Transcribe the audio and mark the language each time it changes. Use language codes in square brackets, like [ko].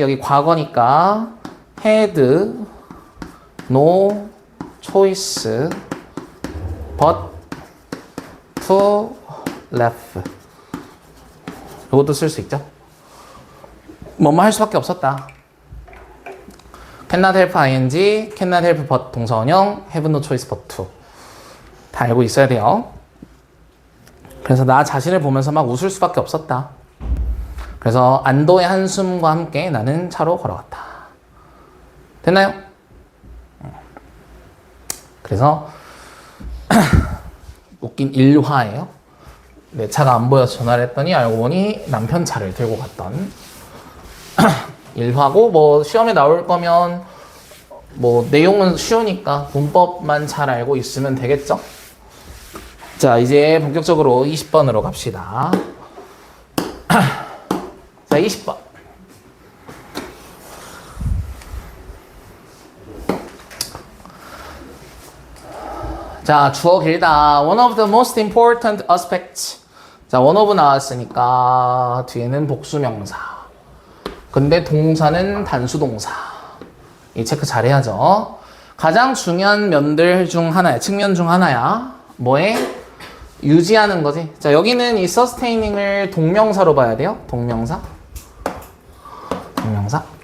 [ko] 여기 과거니까 [en] had no choice but to laugh. [ko] 이것도 쓸 수 있죠. 뭐뭐 할 수밖에 없었다. [en] cannot help ing, cannot help but [ko] 동사원형, [en] have no choice but to. [ko] 다 알고 있어야 돼요. 그래서 나 자신을 보면서 막 웃을 수밖에 없었다. 그래서 안도의 한숨과 함께 나는 차로 걸어갔다. 됐나요? 그래서 웃긴 일화예요. 내 차가 안 보여서 전화를 했더니 알고 보니 남편 차를 들고 갔던 일하고 뭐 시험에 나올 거면 뭐 내용은 쉬우니까 문법만 잘 알고 있으면 되겠죠? 자, 이제 본격적으로 20번으로 갑시다. 자, 20번. 자, 주어 길다. [en] One of the most important aspects. [ko] 자, [en] one of [ko] 나왔으니까 뒤에는 복수명사. 근데 동사는 단수동사. 이 체크 잘해야죠. 가장 중요한 면들 중 하나야. 측면 중 하나야. 뭐에? 유지하는 거지. 자, 여기는 이 sustaining을 동명사로 봐야 돼요. 동명사. 동명사.